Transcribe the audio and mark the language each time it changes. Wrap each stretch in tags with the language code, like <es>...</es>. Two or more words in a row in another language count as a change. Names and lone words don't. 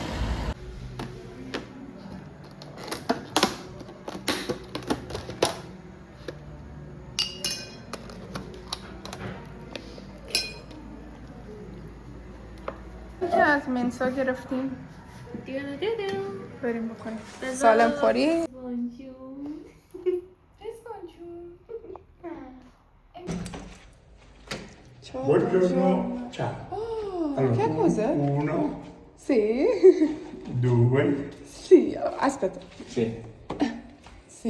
<fa>که از منسا گرفتیم بریم بکنیم سالم خوری.</fa> <it>Buongiorno, ciao. Che cos'è? 1, Sì. 2, Sì, aspetta. sì, Sì.</it>